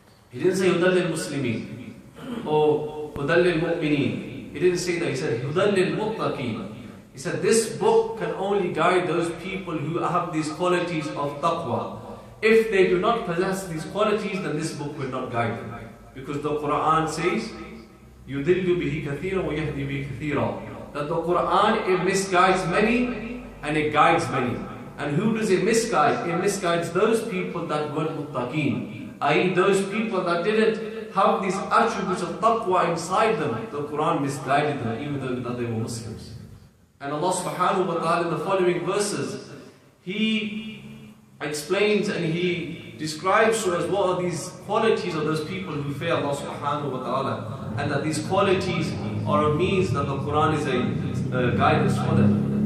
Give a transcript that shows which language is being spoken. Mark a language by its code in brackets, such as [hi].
[en] He didn't say [ar] هُدًى لِلْمُسْلِمِينَ [en] or [ar] هُدًى لِلْمُؤْمِنِينَ. [en] He didn't say that. He said [ar] هُدًى لِلْمُتَّقِينَ. [en] He said this book can only guide those people who have these qualities of taqwa. If they do not possess these qualities, then this book will not guide them. Because the Quran says, [ar] يُذِلُّ بِهِ كَثِيرًا وَيَهْدِي بِهِ كَثِيرًا. [en] That the Quran, it misguides many and it guides many. And who does it misguide? It misguides those people that were muttaqeen, i.e., those people that didn't have these attributes of taqwa inside them. The Quran misguided them, even though that they were Muslims. And Allah subhanahu wa ta'ala in the following verses, He explains and He describes to us what are these qualities of those people who fear Allah subhanahu wa ta'ala, and that these qualities are a means that the Quran is a guidance for them.